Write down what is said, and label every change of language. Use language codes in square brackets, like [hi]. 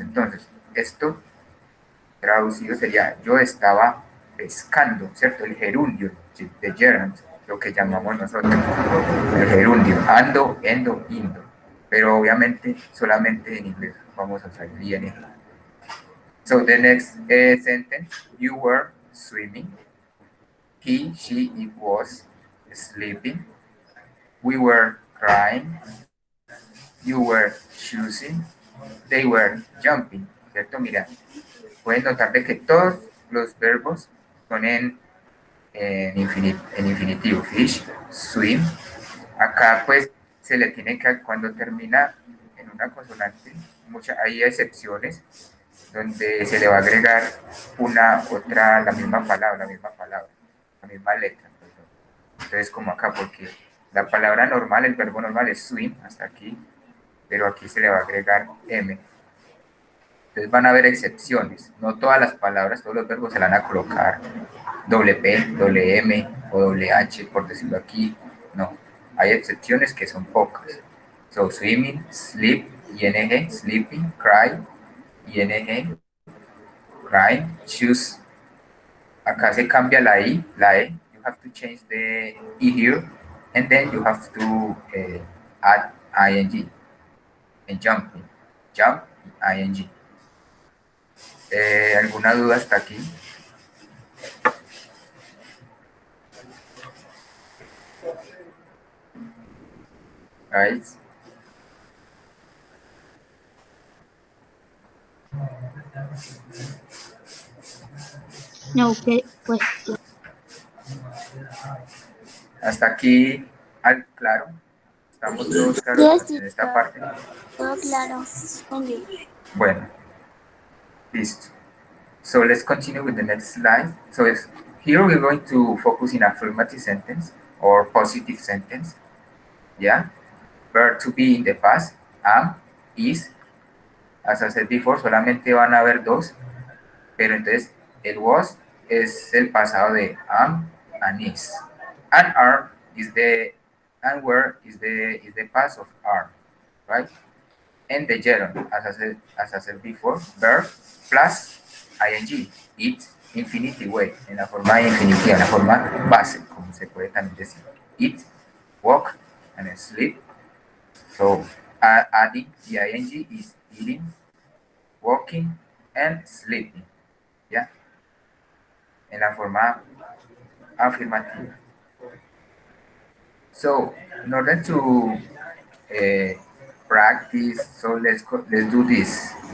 [es] Entonces, esto traducido sería, yo estaba pescando, ¿cierto? El gerundio, de gerund, lo que llamamos nosotros, el gerundio, ando, endo, indo. Pero obviamente solamente en inglés vamos a usar el ing. [en] So the next sentence, you were swimming. He, she, it was sleeping. We were crying. You were choosing. They were jumping. [es] ¿Cierto? Mira, pueden notar de que todos los verbos son en infinitivo. Fish, swim. Acá pues se le tiene que, cuando termina en una consonante, hay excepciones donde se le va a agregar la misma palabra, la misma letra. Perdón. Entonces como acá, porque la palabra normal, el verbo normal es swim, hasta aquí, pero aquí se le va a agregar M. Entonces van a haber excepciones, no todas las palabras, todos los verbos se le van a colocar doble P, doble M o doble H, por decirlo aquí, no. Hay excepciones que son pocas. [en] So, swimming, sleep, ing, sleeping, cry, ing, crying, choose. [es] Acá se cambia la I, la E. [en] You have to change the E here, and then you have to add ing. And jumping, jump, ing. [es] ¿Alguna duda hasta aquí? [en] Guys? No question. [es] Hasta aquí, claro. Estamos todos claros en esta parte. Todo claro. Bueno, listo. [en] So let's continue with the next slide. So here we're going to focus in affirmative sentence or positive sentence. Yeah. Verb to be in the past, am, is. As I said before, [es] solamente van a haber dos, pero entonces [en] it was [es] es el pasado de [en] am and is. And are is the, and were is the past of are, right? And the gerund, as I said before, verb plus ing, it, infinitive way, [es] en la forma infinitiva, en la forma base, como se puede también decir. [en] Eat, walk, and sleep. So, adding the ing is eating, walking, and sleeping. [es] ¿Ya? En la forma afirmativa. [en] So, in order to practice, so let's do this.